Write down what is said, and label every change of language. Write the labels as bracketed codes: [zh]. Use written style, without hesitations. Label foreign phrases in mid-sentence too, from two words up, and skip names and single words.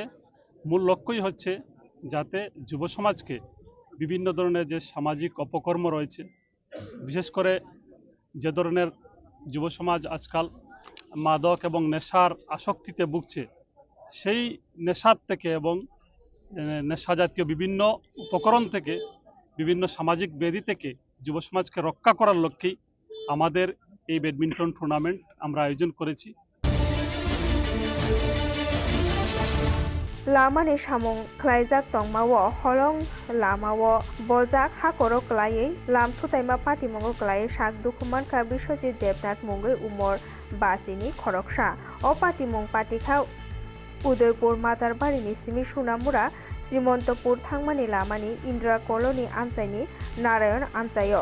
[bn] মূল লক্ষ্যই হচ্ছে যাতে যুব সমাজকে বিভিন্ন ধরনের যে সামাজিক অপকর্ম রয়েছে, বিশেষ করে যে ধরনের যুব সমাজ আজকাল মাদক এবং নেশার আসক্তিতে ভুগছে, সেই নেশার থেকে এবং নেশা জাতীয় বিভিন্ন উপকরণ থেকে, বিভিন্ন সামাজিক ব্যাধি থেকে যুব সমাজকে রক্ষা করার লক্ষ্যেই আমাদের এই ব্যাডমিন্টন টুর্নামেন্ট আমরা আয়োজন করেছি। [trp] Lamani Shamung Klaijak Tongmawo Holong Lamawo Bojak Hakoro Klaye Lam Thutaima Pati Mongo Klaye Shak Dukuman Ka Biswajit Debnath Mungoi Umor Bachini Khoroksha O Pati Mung Patikha Udaipur Matarbarini Simi Sunamura Srimantopur Thangmani Lamani Indra Colony Amchaini Narayan Amchayo